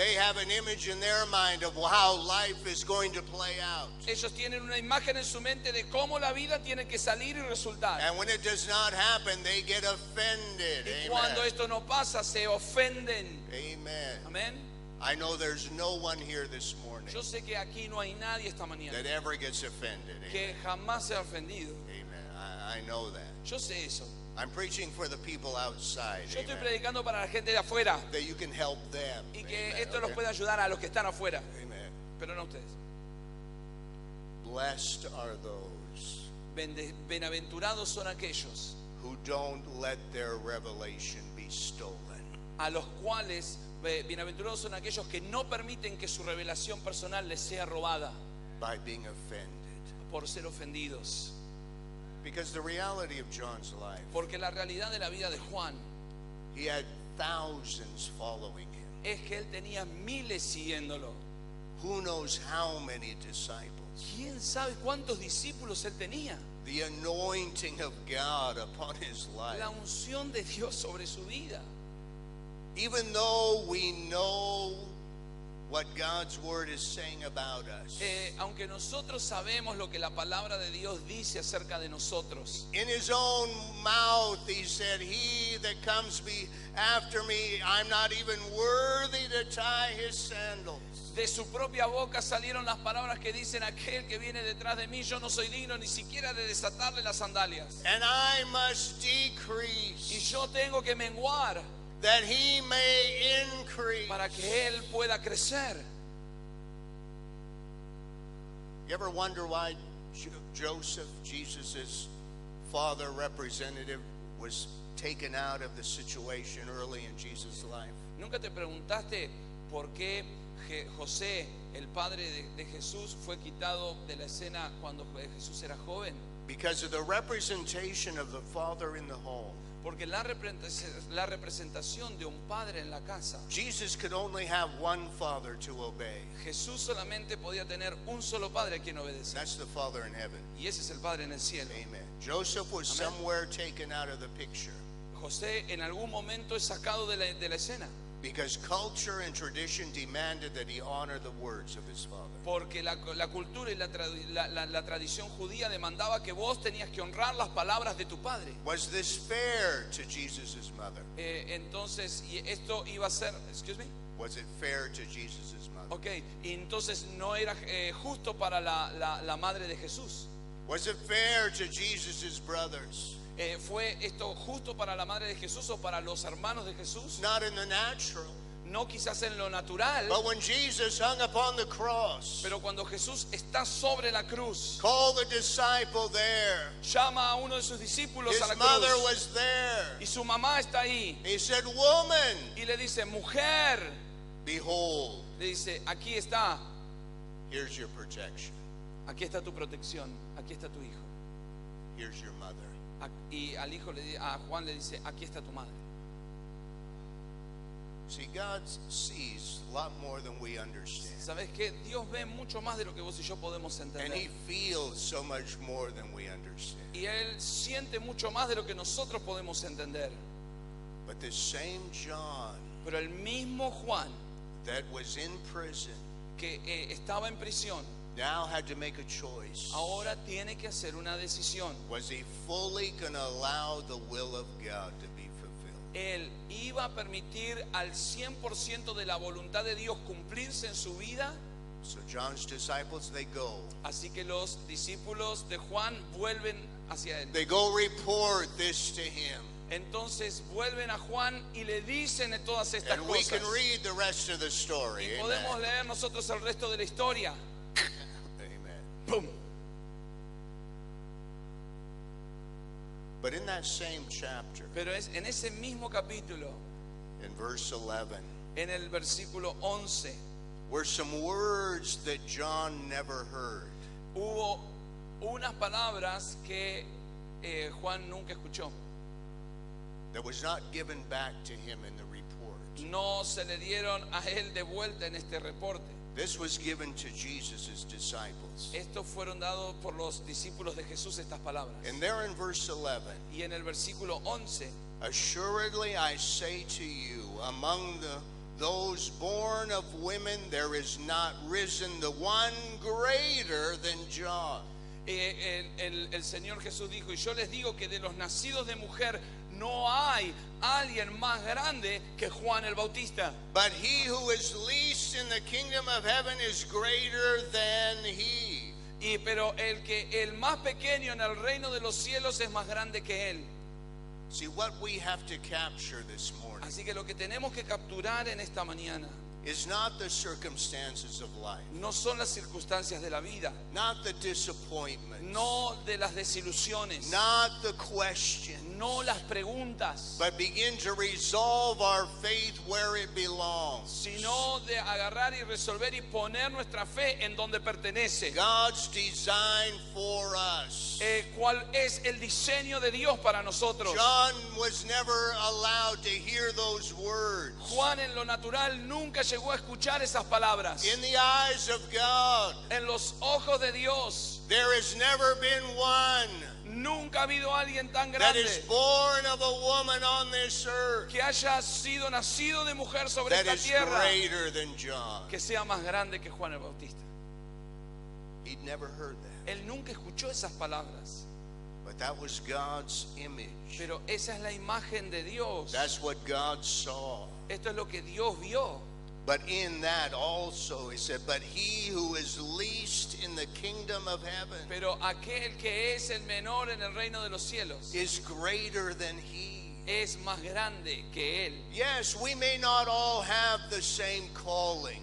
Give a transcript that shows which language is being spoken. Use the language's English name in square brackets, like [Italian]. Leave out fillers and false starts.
[English] They have an image in their mind of how life is going to play out. [Spanish] Ellos tienen una imagen en su mente de cómo la vida tiene que salir y resultar. [English] And when it does not happen, they get offended. [Spanish] Y cuando [English] Amen. [Spanish] esto no pasa, se ofenden. [English] Amen. [Spanish] Amén. [English] I know there's no one here this morning [Spanish] Yo sé que aquí no hay nadie esta mañana [English] that ever gets offended. [Spanish] que [English] Amen. [Spanish] jamás se ha ofendido. [English] Amen. I know that. [Spanish] Yo sé eso. [English] I'm preaching for the people outside. [Spanish] Yo estoy [English] Amen. [Spanish] predicando para la gente de afuera [English] That you can help them. [Spanish] y que [English] Amen. [Spanish] esto los [English] Okay? [Spanish] puede ayudar a los que están afuera, [English] Amen. [Spanish] pero no a ustedes. [English] Blessed are those [Spanish] Bienaventurados son aquellos [English] who don't let their revelation be stolen. [Spanish] a los cuales, bienaventurados son aquellos que no permiten que su revelación personal les sea robada [English] By being offended. [Spanish] por ser ofendidos. [English] Because the reality of John's life, [Spanish] Porque la realidad de la vida de Juan [English] he had thousands following him. [Spanish] es que él tenía miles siguiéndolo. [English] Who knows how many disciples? [Spanish] ¿Quién sabe cuántos discípulos él tenía? [English] The anointing of God upon his life. [Spanish] La unción de Dios sobre su vida. [English] Even though we know what God's word is saying about us. [Spanish] Aunque nosotros sabemos lo que la palabra de Dios dice acerca de nosotros, [English] In his own mouth he said, he that comes after me, I'm not even worthy to tie his sandals. [Spanish] de su propia boca salieron las palabras que dicen: aquel que viene detrás de mí, yo no soy digno ni siquiera de desatarle las sandalias. [English] And I must [Spanish] Y [English] decrease, [Spanish] yo tengo que menguar [English] that he may increase. [Spanish] para que Él pueda crecer. [English] You ever wonder why Joseph, Jesus' father representative, was taken out of the situation early in Jesus' life? [Spanish] ¿Nunca te preguntaste por qué José, el padre de Jesús, fue quitado de la escena cuando Jesús era joven? [English] Because of the representation of the father in the home. [Spanish] Porque la representación de un padre en la casa. [English] Jesus could only have one father to obey. [Spanish] Jesús solamente podía tener un solo padre a quien obedecer. [English] That's the Father in heaven. [Spanish] Y ese es el Padre en el cielo. [English] Amen. Joseph was Amen. somewhere taken out of the picture [Spanish] José en algún momento es sacado de la escena. [English] because culture and tradition demanded that he honor the words of his father. [Spanish] Porque la cultura y la tradición judía demandaba que vos tenías que honrar las palabras de tu padre. [English] Was this fair to Jesus' mother? [Spanish] Entonces, y esto iba a ser, [English] excuse me, Was it fair to Jesus' mother? [Spanish] ok, y entonces no era justo para la madre de Jesús. [English] Was it fair to Jesus' brothers? [Spanish] ¿Fue esto justo para la madre de Jesús o para los hermanos de Jesús? [English] Not in the natural. [Spanish] No quizás en lo natural, [English] But when Jesus hung upon the cross, [Spanish] pero cuando Jesús está sobre la cruz, [English] called the disciple there, [Spanish] llama a uno de sus discípulos [English] his [Spanish] a la [English] mother [Spanish] cruz [English] was there. [Spanish] y su mamá está ahí [English] He said, woman, [Spanish] y le dice: mujer, [English] behold, [Spanish] le dice, aquí está [English] here's your protection. [Spanish] Aquí está tu protección, aquí está tu hijo. [English] Here's your mother. [Spanish] Y al hijo, a Juan le dice: aquí está tu madre. [English] See, God sees a lot more than we understand. [Spanish] ¿Sabes qué? Dios ve mucho más de lo que vos y yo podemos [English] And [Spanish] entender. [English] He feels so much more than we understand. [Spanish] Y Él siente mucho más de lo que nosotros podemos entender. [English] But the same John [Spanish] Pero el mismo Juan [English] that was in prison [Spanish] que estaba en prisión, [English] now had to make a choice. [Spanish] ahora tiene que hacer una decisión. [English] Was he fully going to allow the will of God to be fulfilled? [Spanish] Él iba a permitir al 100% de la voluntad de Dios cumplirse en su vida. [English] So John's disciples, they go. [Spanish] Así que los discípulos de Juan vuelven hacia él. [English] They go report this to him. [Spanish] Entonces vuelven a Juan y le dicen de todas estas [English] And we [Spanish] cosas. [English] can read the rest of the story. [Spanish] Y podemos [English] Amen. [Spanish] leer nosotros el resto de la historia. [English] Amen. ¡Pum! But in that same chapter, [Spanish] Pero es en ese mismo capítulo, [English] in verse 11, [Spanish] en el versículo 11, [English] were some words that John never heard. [Spanish] hubo unas palabras que Juan nunca escuchó. [English] That was not given back to him in the report. [Spanish] No se le dieron a él de vuelta en este reporte. [English] This was given to Jesus' disciples. [Spanish] Estos fueron dados por los discípulos de Jesús, estas palabras. [English] And there in verse 11, [Spanish] Y en el versículo 11, [English] assuredly I say to you, among those born of women, there is not risen the one greater than John. [Spanish] el Señor Jesús dijo: y yo les digo que de los nacidos de mujer no hay alguien más grande que Juan el Bautista. [English] But he who is least in the kingdom of heaven is greater than he. [Spanish] Pero el más pequeño en el reino de los cielos es más grande que él. [English] See, what we have to capture this morning [Spanish] Así que lo que tenemos que capturar en esta mañana [English] is not the circumstances of life, [Spanish] no son las circunstancias de la vida, [English] not the disappointments, [Spanish] no de las desilusiones, [English] not the questions, [Spanish] no las preguntas, [English] but begin to resolve our faith where it belongs. [Spanish] sino de agarrar y resolver y poner nuestra fe en donde pertenece. [English] God's design for us. [Spanish] ¿Cuál es el diseño de Dios para nosotros? [English] John was never allowed to hear those words. [Spanish] Juan en lo natural nunca llegó a escuchar esas palabras. [English] In the eyes of God, [Spanish] En los ojos de Dios [English] there has never been one [Spanish] Nunca ha habido alguien tan [English] that [Spanish] grande [English] is born of a woman on this earth [Spanish] que haya sido nacido de mujer sobre [English] that [Spanish] esta [English] is [Spanish] tierra [English] greater than John. [Spanish] que sea más grande que Juan el Bautista. [English] He'd never heard that. [Spanish] Él nunca escuchó esas palabras, [English] But that was God's image. [Spanish] pero esa es la imagen de Dios. [English] That's what God saw. [Spanish] Esto es lo que Dios vio. [English] But in that also, he said, but he who is least in the kingdom of heaven [Spanish] Pero aquel que es el menor en el reino de los cielos [English] is greater than he. [Spanish] es más grande que él. [English] Yes, we may not all have the same calling.